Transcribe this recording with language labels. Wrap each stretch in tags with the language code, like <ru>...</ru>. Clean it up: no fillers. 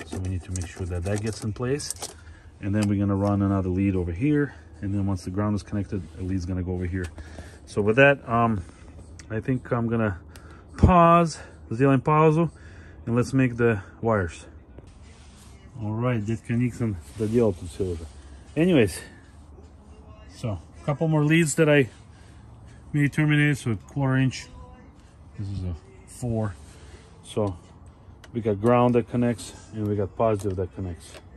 <en>So we need to make sure that that gets in place. And then we're going to run another lead over here. And then once the ground is connected, the lead's gonna go over here. So with that, I think I'm gonna pause,</en> <ru>сделаем паузу,</ru> <en>and let's make the wires. All right,</en> <ru>дядька Никсон доделал тут все уже.</ru> <en>Anyways, so a couple more leads that I made terminate. So 1/4 inch. This is a 4. So we got ground that connects, and we got positive that connects.</en>